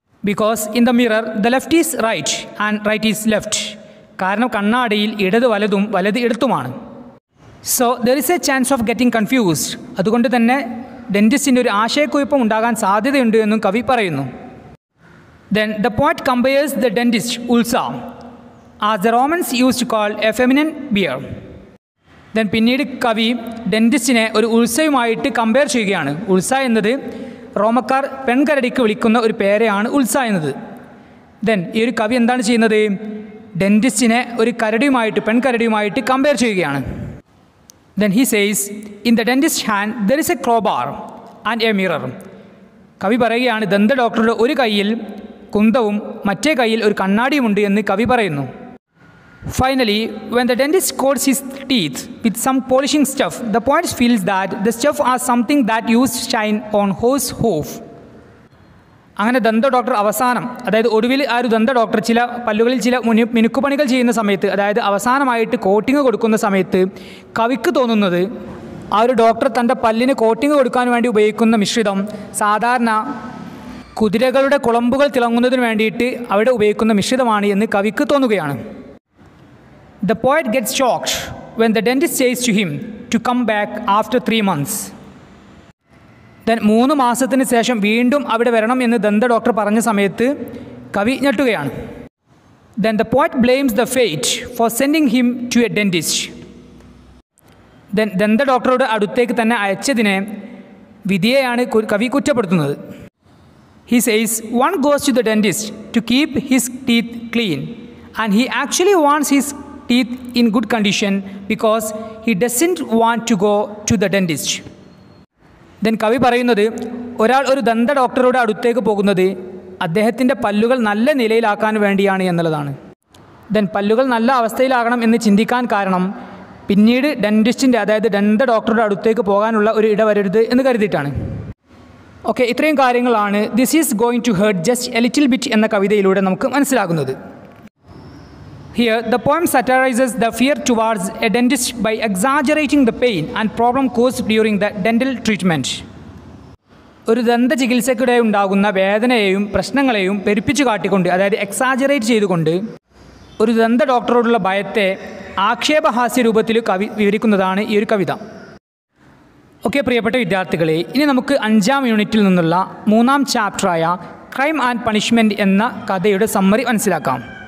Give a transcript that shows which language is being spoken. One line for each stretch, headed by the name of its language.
English: Because in the mirror the left is right and right is left.
Malayalam: കാരണം കണ്ണാടിയിൽ ഇടത് വലതും വലത് ഇടത്തുമാണ്.
English: So there is a chance of getting confused.
Malayalam: അതുകൊണ്ട് തന്നെ ഡെൻറ്റിസ്റ്റിൻ്റെ ഒരു ആശയക്കുഴപ്പം ഉണ്ടാകാൻ സാധ്യതയുണ്ട് എന്നും കവി പറയുന്നു.
English: Then the poet compares the dentist Ulsa, as the Romans used to call a feminine bear.
Malayalam: Then പിന്നീട് കവി ഡെൻറ്റിസ്റ്റിനെ ഒരു ഉത്സവമായിട്ട് കമ്പയർ ചെയ്യുകയാണ്. ഉത്സ എന്നത് റോമക്കാർ പെൺകരടിക്ക് വിളിക്കുന്ന ഒരു പേരെയാണ് ഉത്സ എന്നത്. ദെൻ ഈ ഒരു കവി എന്താണ് ചെയ്യുന്നത്? ഡെൻറ്റിസ്റ്റിനെ ഒരു പെൺകരടിയുമായിട്ട് കമ്പയർ ചെയ്യുകയാണ്.
English: Then he says, in the dentist's hand there is a crowbar and a mirror.
Malayalam: കവി പറയുകയാണ്, ദന്ത ഡോക്ടറുടെ ഒരു കൈയിൽ കുന്തവും മറ്റേ കൈയിൽ ഒരു കണ്ണാടിയുമുണ്ട് എന്ന് കവി പറയുന്നു.
English: Finally, when the dentist coats his teeth with some polishing stuff, the poet feels that the stuff has something that used to shine on horse hoof.
Malayalam: അങ്ങനെ ദന്ത ഡോക്ടർ ഒടുവിൽ ആ ഒരു ദന്ത ഡോക്ടർ പല്ലുകളിൽ ചില മിനുക്കുപണികൾ ചെയ്യുന്ന സമയത്ത്, അതായത് അവസാനമായിട്ട് കോട്ടിങ് കൊടുക്കുന്ന സമയത്ത് കവിക്ക് തോന്നുന്നത് ആ ഒരു ഡോക്ടർ തൻ്റെ പല്ലിന് കോട്ടിങ് കൊടുക്കാൻ വേണ്ടി ഉപയോഗിക്കുന്ന മിശ്രിതം സാധാരണ കുതിരകളുടെ കുളമ്പുകൾ തിളങ്ങുന്നതിന് വേണ്ടിയിട്ട് അവിടെ ഉപയോഗിക്കുന്ന മിശ്രിതമാണ് എന്ന് കവിക്ക് തോന്നുകയാണ്.
English: The poet gets shocked when the dentist says to him to come back after 3 months.
Malayalam: Then 3 മാസത്തിന് ശേഷം വീണ്ടും അവിടെ വരണം എന്ന് ദന്ത ഡോക്ടർ പറഞ്ഞ സമയത്ത് കവി ഞെട്ടുകയാണ്.
English: Then the poet blames the fate for sending him to a dentist.
Malayalam: Then ദന്ത ഡോക്ടറുടെ അടുത്തേക്ക് തന്നെ അയച്ചതിനെ വിധിയെയാണ് കവി കുറ്റപ്പെടുത്തുന്നത്.
English: He says one goes to the dentist to keep his teeth clean and he actually wants his teeth in good condition because he doesn't want to go to the dentist.
Malayalam: Then കവി പറയുന്നത് ഒരാൾ ഒരു ദന്ത ഡോക്ടറുടെ അടുത്തേക്ക് പോകുന്നത് അദ്ദേഹത്തിൻ്റെ പല്ലുകൾ നല്ല നിലയിലാക്കാൻ വേണ്ടിയാണ് എന്നുള്ളതാണ്. ദെൻ പല്ലുകൾ നല്ല അവസ്ഥയിലാകണം എന്ന് ചിന്തിക്കാൻ കാരണം പിന്നീട് ഡെൻറ്റിസ്റ്റിൻ്റെ അതായത് ദന്ത ഡോക്ടറുടെ അടുത്തേക്ക് പോകാനുള്ള ഒരു ഇടവരരുത് എന്ന് കരുതിയിട്ടാണ്. ഓക്കെ, ഇത്രയും കാര്യങ്ങളാണ് this is going to hurt just A little bit എന്ന കവിതയിലൂടെ നമുക്ക് മനസ്സിലാകുന്നത്.
English: Here, the poem satirizes the fear towards a dentist by exaggerating the pain and problem caused during the dental treatment.
Malayalam: ഒരു ദന്ത ചികിത്സയ്ക്കിടെ ഉണ്ടാകുന്ന വേദനയെയും പ്രശ്നങ്ങളെയും പെരുപ്പിച്ചു കാട്ടിക്കൊണ്ട്, അതായത് എക്സാജറേറ്റ് ചെയ്തുകൊണ്ട് ഒരു ദന്ത ഡോക്ടറോടുള്ള ഭയത്തെ ആക്ഷേപഹാസ്യ രൂപത്തിൽ കവി വിവരിക്കുന്നതാണ് ഈ ഒരു കവിത. ഓക്കെ പ്രിയപ്പെട്ട വിദ്യാർത്ഥികളെ, ഇനി നമുക്ക് 5ാം യൂണിറ്റിൽ നിന്നുള്ള 3ാം ചാപ്റ്ററായ ക്രൈം ആൻഡ് പണിഷ്മെൻറ്റ് എന്ന കഥയുടെ സമ്മറി മനസ്സിലാക്കാം.